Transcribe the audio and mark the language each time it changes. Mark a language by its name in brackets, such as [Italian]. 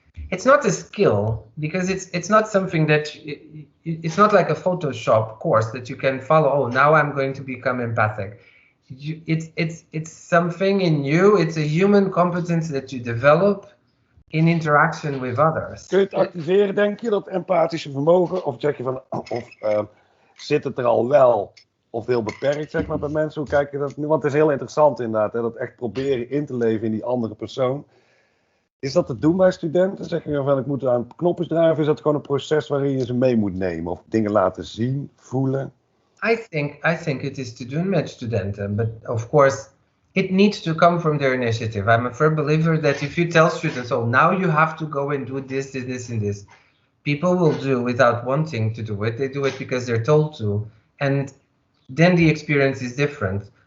[English] It's not a skill, because it's not something that it's not like a Photoshop course that you can follow. Oh, now I'm going to become empathic. It's something in you. It's a human competence that you develop in interaction with others. [Dutch] Kun je het activeren, denk je, dat empathische vermogen? Of zeg je van, zit het er al wel of heel beperkt, zeg maar, bij mensen? Hoe kijk je dat nu? Want het is heel interessant inderdaad, hè, dat echt proberen in te leven in die andere persoon. Is dat te doen bij studenten? Zeg je van, ik moet aan knopjes draaien, of is dat gewoon een proces waarin je ze mee moet nemen? Of dingen laten zien, voelen? [English] I think it is to do met studenten, but of course it needs to come from their initiative. I'm a firm believer that if you tell students, oh, now you have to go and do this, and this, people will do without wanting to do it. They do it because they're told to, and then the experience is different.